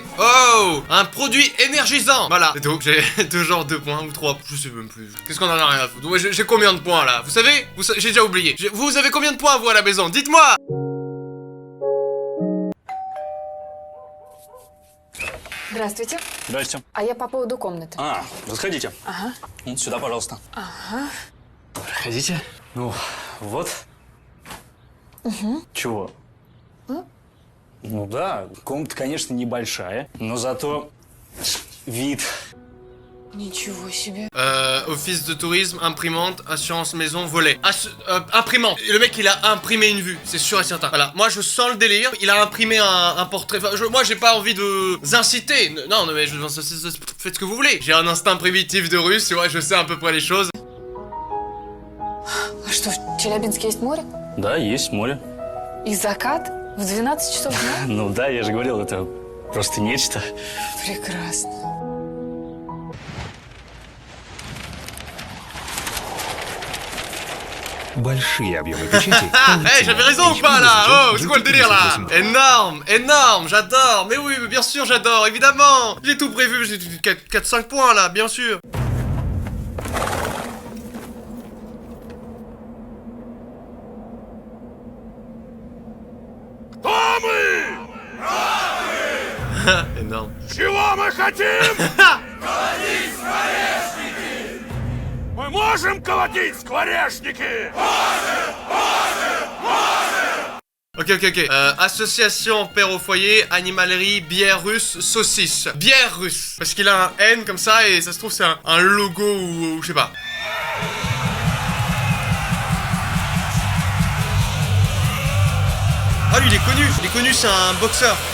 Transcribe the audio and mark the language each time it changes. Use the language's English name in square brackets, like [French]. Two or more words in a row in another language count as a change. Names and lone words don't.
[French] Oh! Un produit énergisant! Voilà, c'est tout, j'ai toujours 2 points ou 3, je sais même plus. Qu'est-ce qu'on en a rien à foutre? Ouais, j'ai combien de points là? Vous savez? J'ai déjà oublié. Vous avez combien de points vous à la maison? Dites-moi! [Russian] Здравствуйте. Здрасте. А я по поводу комнаты. Заходите. Ага. Вот сюда, пожалуйста. Ага. Проходите. Ну, вот. Угу. Чего? Ну да, комната, конечно, небольшая, но зато вид. Ничего себе. [French] Office de tourisme, imprimante, assurance maison, volet. Imprimante. Le mec il a imprimé une vue, c'est sûr et certain. Voilà, moi je sens le délire. Il a imprimé un portrait. Enfin, moi j'ai pas envie de vous inciter. Non, mais faites ce que vous voulez. J'ai un instinct primitif de russe, tu vois, je sais à peu près les choses. [Russian] А что, в Челябинске есть море? Да, есть море. И закат? В 12 часов дня? Ну да, я же говорил, это просто нечто. Прекрасно. Большие объемы печати. [French] Hey, j'avais raison ou pas là? Oh, c'est quoi le délire là? Énorme, j'adore. Mais oui, bien sûr, j'adore, évidemment. J'ai tout prévu, j'ai 4-5 points là, bien sûr. Énorme. [Russian] Чего мы хотим? Колотить скворечники! Мы можем колотить скворечники! [French] Ok. Association père au foyer, animalerie, bière russe, saucisse. Bière russe. Parce qu'il a un N comme ça et ça se trouve c'est un logo ou je sais pas. Ah lui il est connu, c'est un boxeur.